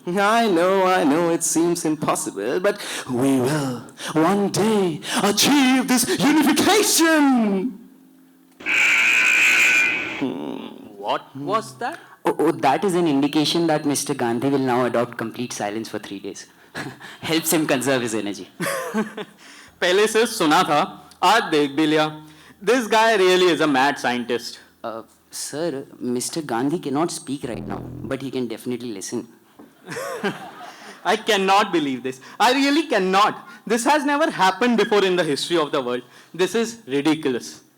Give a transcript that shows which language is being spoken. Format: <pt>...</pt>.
<en>I know, it seems impossible, but we will one day achieve this unification. What was that? Oh, that is an indication that Mr. Gandhi will now adopt complete silence for 3 days. Helps him conserve his energy.</en> <hi>पहले से सुना था, आज देख भी लिया.</hi> <en>This guy really is a mad scientist. Sir, Mr. Gandhi cannot speak right now, but he can definitely listen. I cannot believe this. I really cannot. This has never happened before in the history of the world. This is ridiculous.</en>